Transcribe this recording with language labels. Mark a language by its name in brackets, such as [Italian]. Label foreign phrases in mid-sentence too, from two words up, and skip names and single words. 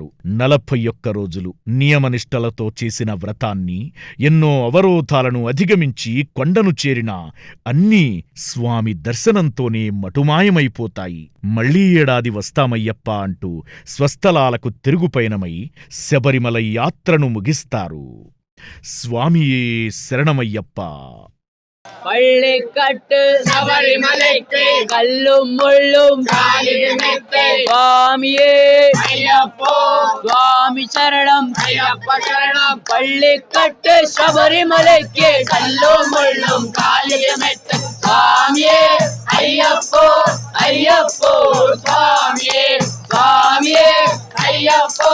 [Telugu] 41 రోజులు నియమనిష్టలతో చేసిన వ్రతాన్ని, ఎన్నో అవరోధాలను అధిగమించి కొండను చేరిన అన్నీ స్వామి దర్శనంతోనే మటుమాయమైపోతాయి. మళ్లీ ఏడాది వస్తామయ్యప్ప అంటూ స్వస్థలాలకు తిరుగుపయనమై శబరిమల యాత్రను ముగిస్తారు. స్వామియే శరణమయ్యప్ప. [Tamil] பள்ளிக்கட்டு சபரிமலைக்கு கல்லும் முள்ளும் சுவாமியே ஐயப்போ சுவாமி சரணம் ஐயப்ப சரணம். பள்ளிக்கட்டு சபரிமலைக்கு கல்லும் முள்ளும் காலியமெத்த சுவாமியே ஐயப்போ ஐயப்போ சுவாமியே சுவாமியே ஐயப்போ